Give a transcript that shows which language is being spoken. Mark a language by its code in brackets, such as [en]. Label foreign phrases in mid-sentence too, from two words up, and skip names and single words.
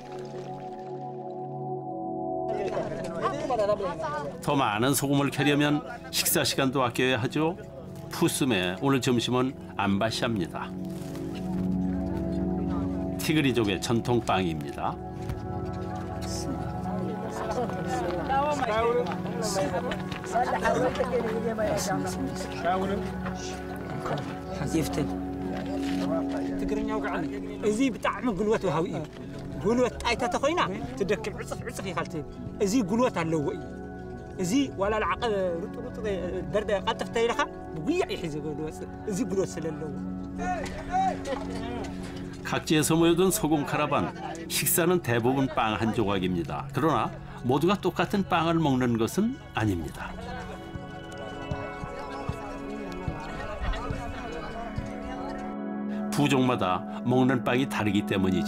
[ko] 더 많은 소금을 캐려면 식사 시간도 아껴야 하죠. 푸숨의 오늘 점심은 암바샤입니다. 티그리족의 전통 빵입니다. [ti] ትግርኛ ውግዓኒ እዚ ብጣዕሚ ጉልበት ወሃቢ እዩ ጉልበት ጣይታ ተኮይና ትደክም ዕፅፍ ዕፅፍ ኢኻ ትብል እዚ ጉልበት ኣለዎ እዩ እዚ ዋላ ልዓቐ ሩጥሩጥ በርደ ቀልጥፍ ተይለኻ ብጉያዕ ይሒዙ ዝወፅእ እዚ ጉልበት ስለለዎ [ko] 각지에서 모여든 소금 카라반. 식사는 대부분 빵 한 조각입니다. 그러나 모두가 똑같은 빵을 먹는 것은 아닙니다. 부족마다 먹는 빵이 다르기 때문이죠.